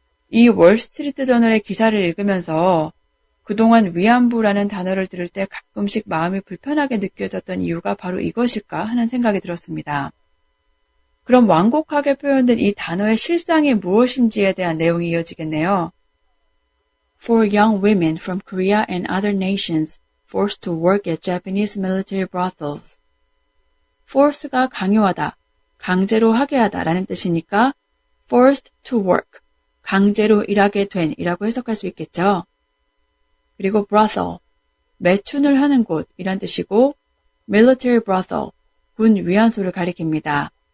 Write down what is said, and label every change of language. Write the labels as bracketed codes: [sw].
[ko] 이 월스트리트 저널의 기사를 읽으면서 그동안 위안부라는 단어를 들을 때 가끔씩 마음이 불편하게 느껴졌던 이유가 바로 이것일까 하는 생각이 들었습니다. 그럼 완곡하게 표현된 이 단어의 실상이 무엇인지에 대한 내용이 이어지겠네요. [en] For young women from Korea and other nations forced to work at Japanese military brothels. [ko] force가 강요하다, 강제로 하게 하다 라는 뜻이니까 [en] forced to work, [ko] 강제로 일하게 된 이라고 해석할 수 있겠죠. 그리고 brothel, 매춘을 하는 곳 이란 뜻이고 military brothel, 군 위안소를 가리킵니다.